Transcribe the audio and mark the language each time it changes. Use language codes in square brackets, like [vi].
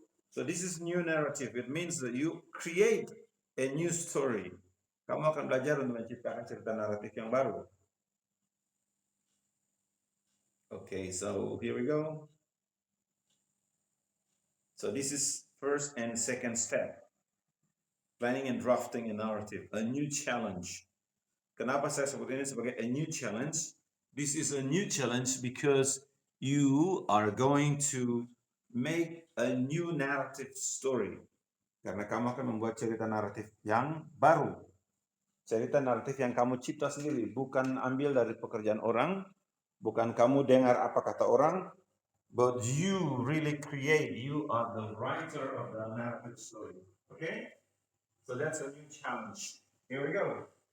[en] So this is new narrative. It means that you create a new story. [id] Kamu akan belajar untuk menciptakan cerita naratif yang baru. [en] Okay, so here we go. So this is first and second step. Planning and drafting a narrative, a new challenge. [id] Kenapa saya sebut ini sebagai [en] a new challenge? This is a new challenge because you are going to make a new narrative story. [id] Karena kamu akan membuat cerita naratif yang baru. Cerita naratif yang kamu cipta sendiri, bukan ambil dari pekerjaan orang, bukan kamu dengar apa kata orang, [en] but you really create. You are the writer of the narrative story. Okay? So that's a new challenge. Here we go.